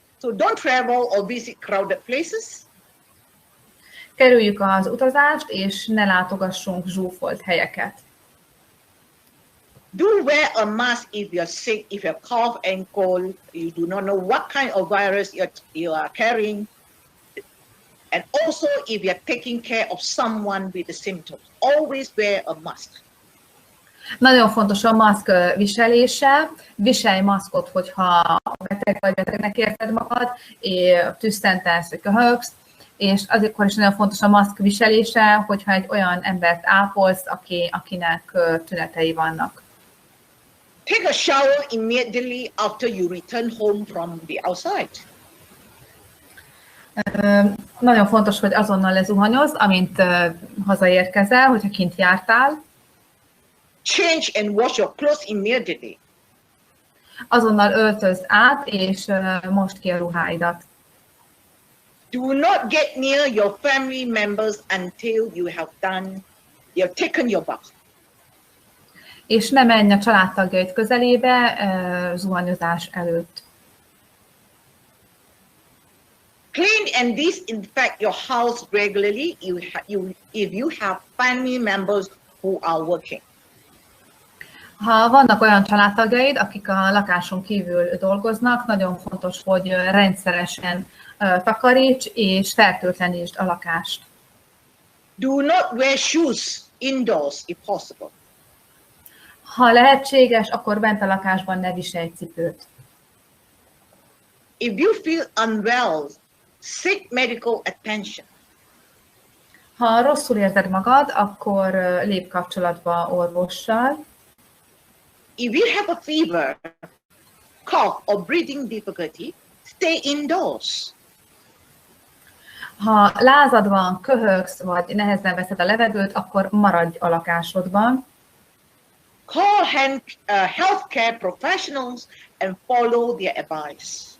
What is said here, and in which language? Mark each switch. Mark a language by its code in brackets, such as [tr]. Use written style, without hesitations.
[en] So don't travel or visit crowded places. [hu] Kerüljük az utazást, és ne látogassunk zsúfolt helyeket. [en] Do wear a mask if you're sick, if you cough and cold, you do not know what kind of virus you are carrying. And also if you're taking care of someone with the symptoms, always wear a mask. [hu] Nagyon fontos a maszk viselése. Viselj maszkot, hogyha beteg vagy, betegnek érzed magad, és tüsszentesz, vagy köhögsz, és azért is nagyon fontos a maszk viselése, hogyha egy olyan embert ápolsz, akinek tünetei vannak. [en] Take a shower immediately after you return home from the outside. [hu] Nagyon fontos, hogy azonnal lezuhanyoz, amint hazaérkezel, hogyha kint jártál. [en] Change and wash your clothes immediately. [hu] Azonnal öltözz át, és mosd ki a ruháidat. [en] Do not get near your family members until you have taken your bath. [hu] És ne menj a családtagjaid közelébe zuhanyozás előtt. [en] Clean and disinfect your house regularly if you have family members who are working. [hu] Ha vannak olyan családtagjaid, akik a lakáson kívül dolgoznak, nagyon fontos, hogy rendszeresen takaríts és fertőtlenítsd a lakást. [en] Do not wear shoes indoors if possible. [hu] Ha lehetséges, akkor bent a lakásban ne viselj cipőt. [en] If you feel unwell, seek medical attention. [hu] Ha rosszul érzed magad, akkor lépj kapcsolatba orvossal. [en] If you have a fever, cough or breathing difficulty, stay indoors. [hu] Ha lázad van, köhögsz, vagy nehezen veszed a levegőt, akkor maradj a lakásodban. [en] Call healthcare professionals and follow their advice.